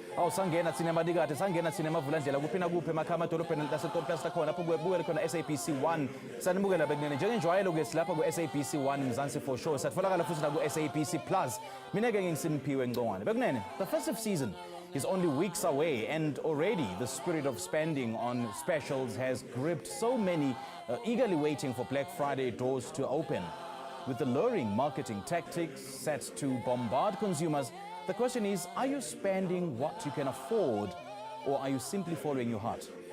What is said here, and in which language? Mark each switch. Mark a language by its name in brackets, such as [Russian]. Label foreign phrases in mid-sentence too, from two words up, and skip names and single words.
[Zulu] sangena thina madikade sangena thina mavulandlela kuphina kuphi emakhaya amadolobheni laseTorplas lakhona lapho kubukele khona SABC 1 sanibukela bekunene njengenjwayelo ke silapha ku SABC 1 Mzansi for sure satfolakala futhi na ku SABC Plus mina ke ngisimpiwe Ngcongwane bekunene [English] the festive season is only weeks away and already the spirit of spending on specials has gripped so many eagerly waiting for Black Friday doors to open. With the luring marketing tactics set to bombard consumers, the question is, are you spending what you can afford or are you simply following your heart?